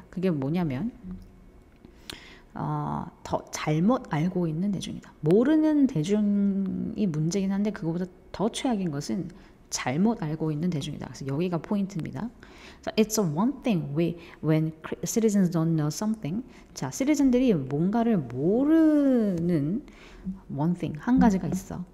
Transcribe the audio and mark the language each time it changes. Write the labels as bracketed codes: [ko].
[ko] 그게 뭐냐면 더 잘못 알고 있는 대중이다. 모르는 대중이 문제긴 한데 그거보다 더 최악인 것은 잘못 알고 있는 대중이다. 그래서 여기가 포인트입니다. [en] So it's a one thing when citizens don't know something. [ko] 자, 시리즌들이 뭔가를 모르는 [en] one thing, [ko] 한 가지가 있어.